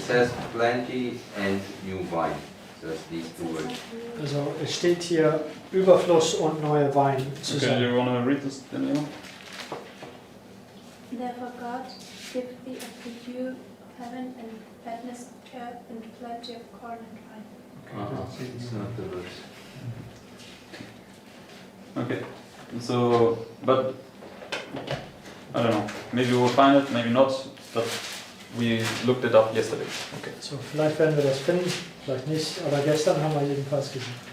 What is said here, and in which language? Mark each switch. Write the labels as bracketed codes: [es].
[en] says plenty and new wine. Just these two words. [de] Also es steht hier Überfluss und neue Wein [en] Okay, [de] zusammen. [en] you want to read this, Daniel? Therefore God give thee of the dew of heaven and fatness of earth and plenty of corn and wine. It's not the verse. Okay, so, but I don't know. Maybe we'll find it, maybe not. But we looked it up yesterday. Okay. [de] So vielleicht werden wir das finden, vielleicht nicht, aber gestern haben wir jedenfalls gesehen.